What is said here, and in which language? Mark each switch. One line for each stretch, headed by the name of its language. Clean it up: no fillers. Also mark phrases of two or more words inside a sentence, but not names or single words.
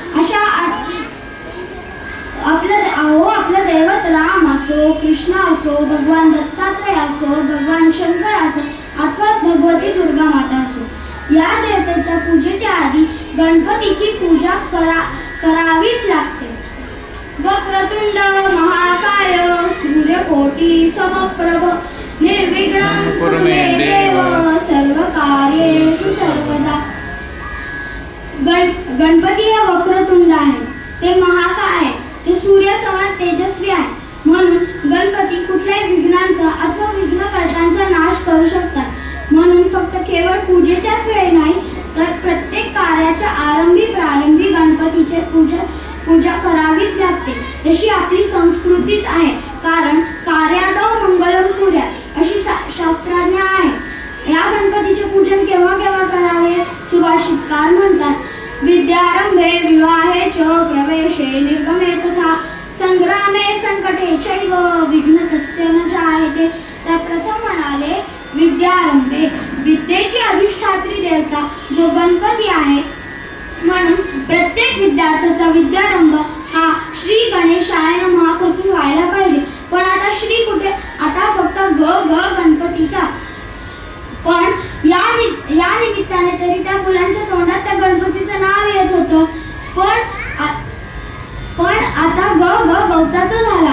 Marathi: आपलं दैवत राम असो, कृष्ण असो, भगवान दत्तात्रय असो, भगवान शंकर असो अथवा भगवती दुर्गा माता असो, या देवतेच्या पूजेच्या आधी गणपतीची पूजा करावीच लागते.
Sanskrit: वक्रतुंड महाकाय सूर्यकोटी समप्रभ निर्विघ्नं कुरु मे देव सर्वकार्येषु सर्वदा.
Marathi: गणपती हे वक्रतुंड आहे, ते महाकाय आहे, ते सूर्यासमान तेजस्वी आहे. म्हणून गणपती कुठल्याही विघ्नांचा अथवा विघ्नकर्त्यांचा नाश करू शकतात. म्हणून फक्त केवळ पूजेच्याच वेळी नाही तर प्रत्येक कार्याच्या आरंभी प्रारंभी गणपतीचे पूजा करावीच लागते. तशी आपली संस्कृतीच आहे. कारण
Sanskrit: कार्यातो मंगलम कुर्यात्
Marathi: अशी शास्त्राज्ञा आहे. या गणपतीचे पूजन केव्हा केव्हा करावे? सुभाषितकार म्हणतात,
Sanskrit: विद्यारंभे विवाहे च प्रवेशे निर्गमे तथा संग्रामे संकटे चैव विघ्न तस्य न जायते.
Marathi: तर प्रथम म्हणाले विद्यारंभे, विद्येची अधिष्ठात्री देवता जो गणपती आहे. म्हणून प्रत्येक विद्यार्थ्याचा विद्यारंभ हा
Sanskrit: श्री गणेशाय नमः
Marathi: पासून व्हायला पाहिजे. पण आता श्री कुठे? आता फक्त ग गणपतीचा. पण या निमित्ताने तरी त्या मुलांच्या तोंडात त्या गणपतीचं नाव येत होतं. पण आता ग गवताचा झाला.